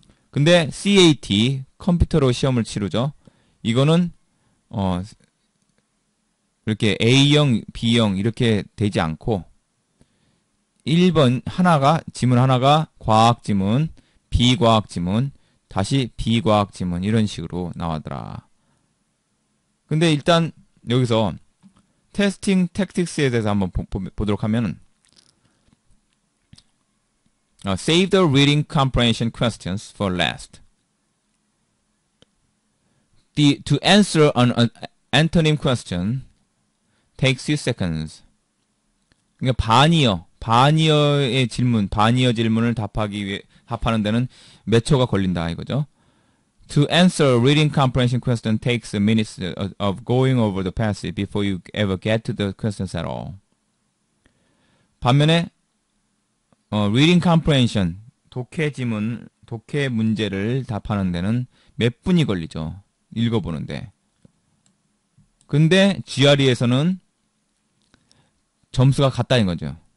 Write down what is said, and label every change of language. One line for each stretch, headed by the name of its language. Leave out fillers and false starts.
Korean: 근데 CAT, 컴퓨터로 시험을 치르죠. 이거는 이렇게 A형, B형 이렇게 되지 않고 1번 지문 하나가 과학 지문, 비과학 지문, 다시 비과학 지문 이런 식으로 나오더라. 근데 일단 여기서 테스팅 택틱스에 대해서 한번 보도록 하면,
English: Save the reading comprehension questions for last. To answer an antonym question takes you seconds.
Korean: 그러니까 반이어의 질문, 반이어 질문을 답하는 데는 몇 초가 걸린다 이거죠.
English: To answer a reading comprehension question takes minutes of going over the passage before you ever get to the questions at all.
Korean: 반면에 reading comprehension, 독해 문제를 답하는 데는 몇 분이 걸리죠. 읽어보는데. 근데 GRE에서는 점수가 같다는 거죠.